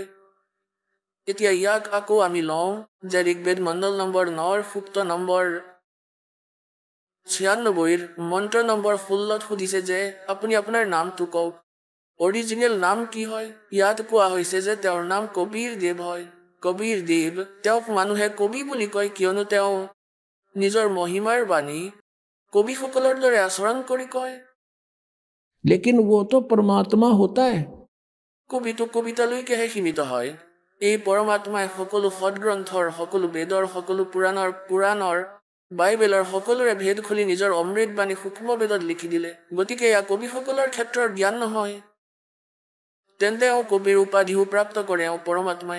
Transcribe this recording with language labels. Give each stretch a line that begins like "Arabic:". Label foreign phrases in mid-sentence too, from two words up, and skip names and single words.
Assamese: এতিয়া ইয়াক আকৌ আমি লওঁ যে ঋগ্বেদ মণ্ডল নম্বৰ 9 সূক্ত নম্বৰ 96 মন্ত্ৰ নম্বৰ 16 সুধিছে যে আপুনি আপোনাৰ নামটো কওক। অৰিজিনেল নাম কি হয়? ইয়াত কোৱা হৈছে যে তেওঁৰ নাম কবিৰ দেৱ হয়। কবিৰ দেৱ, তেওঁক মানুহে কবি বুলি কয় কিয়নো তেওঁ নিজৰ মহিমাৰ বাণী কবিসকলৰ দৰে আচৰণ কৰি কয়।
Hindi: लेकिन वो तो परमात्मा होता है।
Assamese: কবিটো কবিতালৈকেহে সীমিত হয়। এই পৰমাত্মাই সকলো সদগ্ৰন্থৰ, সকলো বেদৰ, সকলো পুৰাণৰ বাইবেলৰ সকলোৰে ভেদ খুলি নিজৰ অমৃত বাণী সূক্ষ্ম বেদত লিখি দিলে। গতিকে এয়া কবিসকলৰ ক্ষেত্ৰৰ জ্ঞান নহয়। তেন্তে কবিৰ উপাধিও প্ৰাপ্ত কৰে পৰমাত্মাই।